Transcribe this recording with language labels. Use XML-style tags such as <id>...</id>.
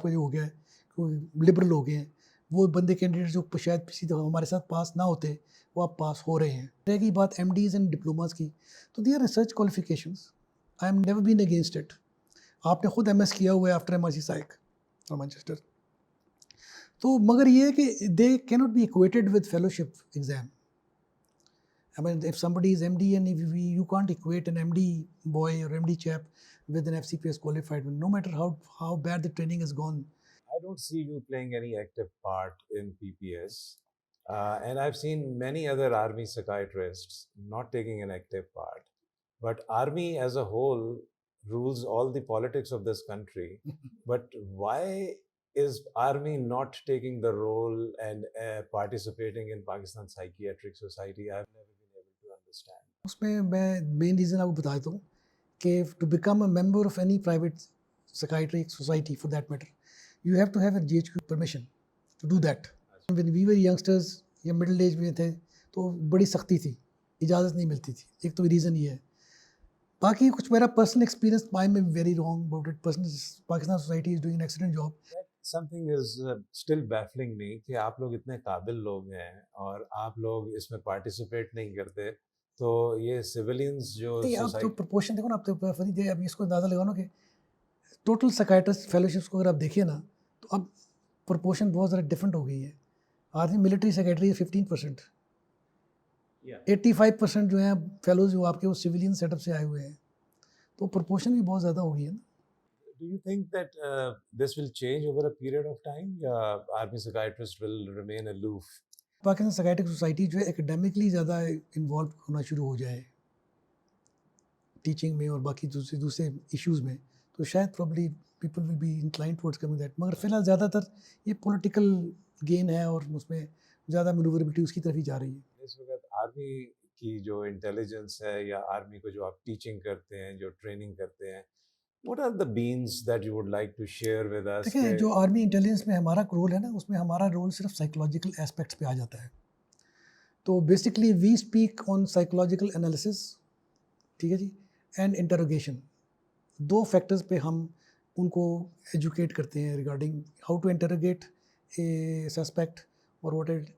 <ur>آپ کا جو ہو گیا ہے لبرل ہو گئے ہیں وہ بندے کینڈیڈیٹ جو شاید کسی دفعہ ہمارے ساتھ پاس نہ ہوتے وہ اب پاس ہو رہے ہیں. رہ گئی بات</ur> <en>M days and diplomas کی, تو دی are research qualifications, I am never been against it.</en> <ur>آپ نے خود</ur> <en>M S</en> <ur>کیا ہوا ہے</ur> <en>After MRC psych Manchester.</en> <ur>تو مگر یہ ہے کہ</ur> <en>They can not be equated with fellowship exam. I mean, if somebody is MD and you can't equate an MD boy or MD chap with an FCPS qualified, no matter how bad the training has gone. I don't see you playing any active part in PPS. And I've seen many other army psychiatrists not taking an active part. But army as a whole rules all the politics of this country. But why is army not taking the role and participating in Pakistan Psychiatric Society? I've never been able to understand.</en> <ur>اس میں</ur> <en>main reason</en> <ur>آپ کو بتا دیتا ہوں کہ</ur> <en>To become a member of any private psychiatric society for that matter you have to have a GHQ permission to do that. When we were youngsters</en> <ur>یا middle age میں تھے تو بڑی سختی تھی, اجازت نہیں ملتی تھی. ایک تو ریزن یہ ہے. باقی کچھ میرا</ur> <en>Personal experience I am very wrong about it. Pakistan society is doing an excellent job. Something is still baffling me</en> <ur>کہ آپ لوگ اتنے قابل لوگ ہیں اور آپ لوگ اس میں پارٹیسپیٹ نہیں کرتے. تو یہ سویلینز جو آپ تو پرپورشن دیکھو نا, آپ تو فرید اب اس کو اندازہ لگاؤ نا کہ ٹوٹل سائکیاٹرسٹ فیلوشپس کو اگر آپ دیکھیں نا تو اب پرپورشن بہت زیادہ ڈفرینٹ ہو گئی ہے. آرمی ملٹری سیکریٹری 15%, 85% جو ہیں فیلوز جو آپ کے وہ سویلین سیٹ اپ سے آئے ہوئے ہیں. تو پرپورشن بھی بہت زیادہ ہو گئی ہے نا.</ur> <en>Do you think that this will change over a period of time یا army psychiatrists will remain aloof?</en> <ur>Pakistan psychiatric society جو ہے اکیڈیمکلی زیادہ انوالو ہونا شروع ہو جائے ٹیچنگ میں اور باقی دوسرے ایشوز میں, تو شاید</ur> <en>Probably people will be inclined towards coming that.</en> <ur>مگر فی الحال زیادہ تر یہ پولیٹیکل گین ہے اور اس میں زیادہ مینووربلٹی اس کی طرف ہی جا رہی ہے. اس وقت آرمی کی جو انٹیلیجنس ہے یا آرمی کو جو آپ ٹیچنگ کرتے ہیں, جو ٹریننگ کرتے ہیں,</ur> <en>what are the beans that you would like to share with us?</en> <ur>دیکھیں جو آرمی انٹیلیجنس میں ہمارا رول ہے نا, اس میں ہمارا رول صرف سائیکولوجیکل اسپیکٹس پہ آ جاتا ہے.</ur> <en>تو basically we speak on psychological analysis,</en> <ur>ٹھیک ہے جی,</ur> <en>And interrogation.</en> <ur>2 فیکٹرز پہ ہم ان کو ایجوکیٹ کرتے ہیں regarding</ur> <en>how to interrogate a suspect</en> <ur>اور واٹ ایٹ.</ur>